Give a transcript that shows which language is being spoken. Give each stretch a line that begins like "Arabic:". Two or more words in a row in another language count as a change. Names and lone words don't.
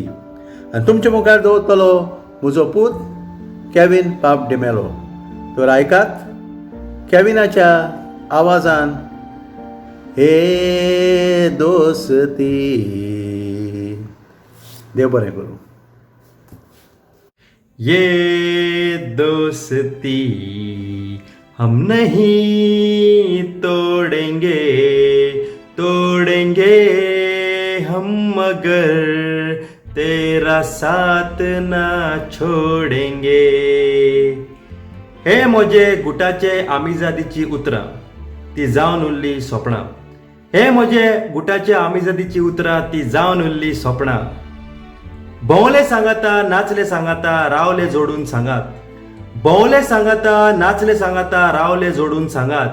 Konkani: आनी तुमच्या मुखार दवरतलो म्हजो पूत केविन पाप डिमेलो. तर आयकात केविनाच्या आवाजान हे दोस्ती. देव बरें करूं.
Hindi: ये दोस्ती हम नहीं तोड़ेंगे, तोड़ेंगे हम मगर तेरा साथ ना छोड़ेंगे.
Konkani: हे म्हजे गुटाचे आमिजादीची उतरां, ती जावन उरली सोपणां. हे म्हजे गुटाचे आमिजादीची उतरां, ती जावन उरली सोपणां. भोंवले सांगाता, नाचले सांगाता, रावले जोडून सांगात. भोंवले सांगाता, नाचले सांगाता, रावले जोडून सांगात.